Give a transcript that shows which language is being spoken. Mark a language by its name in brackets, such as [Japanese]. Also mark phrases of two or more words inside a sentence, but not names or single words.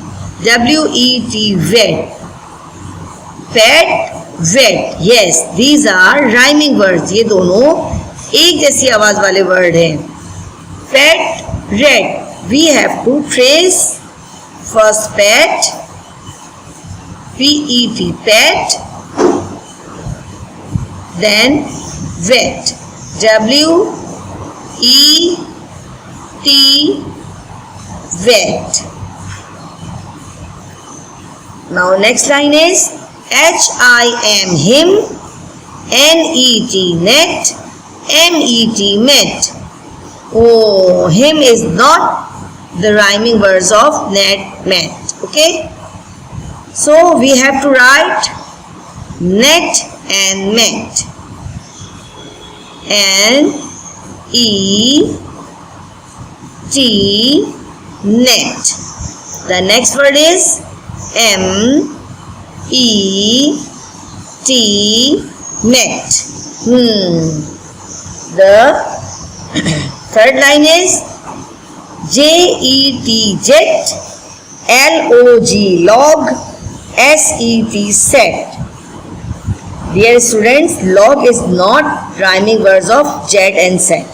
[English] WET wet, pet wet, yes these are rhyming words. [Hindi] ये दोनों एक जैसी आवाज वाले वर्ड हैं। [English] pet red, we have to trace first pet, PET pet, then wet, WET wet. now next line is HIM him, NET net, MET met. Oh, him is not the rhyming words of net, met. Okay, so we have to write net and met. NET net. The next word is MET met. The third line is JET jet, LOG log, SET set. Dear students, log is not rhyming words of jet and set.